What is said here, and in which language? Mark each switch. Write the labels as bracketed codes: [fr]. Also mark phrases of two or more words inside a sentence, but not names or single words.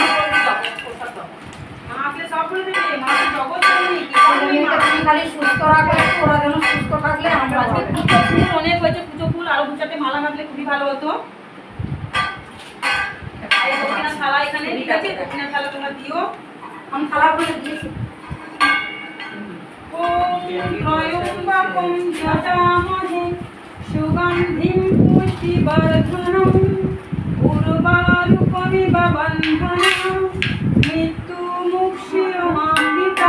[bn] মা আসলে সব বলে দেবে। মা তো জগৎ জননী, কি করবে মা? তুমি খালি সুস্থ রাখো ওরা যেন সুস্থ থাকলে আমরা আজকে পুজো ফুল অনেক হয়েছে, পুজো ফুল আরো 2-4টে মালা গাঁথলে খুবই ভালো হতো। এই দক্ষিণা থালা এখানে ঠিক আছে, দক্ষিণা থালা তোমরা দিও। আমি থালা করে দিয়েছি [sa] ওম ত্রয়ম্বকম যজামহে সুগন্ধিম পুষ্টিবর্ধনম উর্বারুকমিব বন্ধনম মৃত্যুমুক্ষীয়মামৃতা।